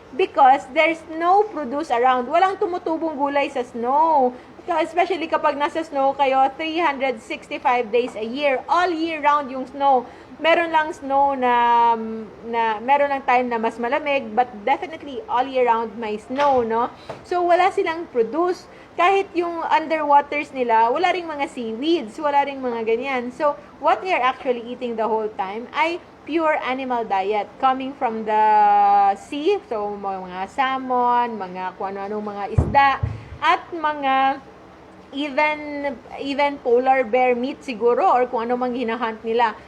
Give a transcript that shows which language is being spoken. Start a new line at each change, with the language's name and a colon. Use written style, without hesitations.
English: Because there's no produce around.
Filipino: Walang tumutubong gulay sa snow. Especially kapag nasa snow kayo, 365 days a year.
English: All year round yung snow.
Filipino: Meron lang snow na meron lang time na mas malamig,
English: but definitely all year round
Filipino: may snow, no? So, wala silang produce. kahit yung underwaters nila, wala ring mga seaweeds, wala ring mga ganyan.
English: So, what they are actually eating the whole time
Filipino: ay pure animal diet
English: coming from the sea.
Filipino: So, mga salmon, mga kung ano-anong mga isda, at mga even polar bear meat siguro or kung ano mang hinahunt nila.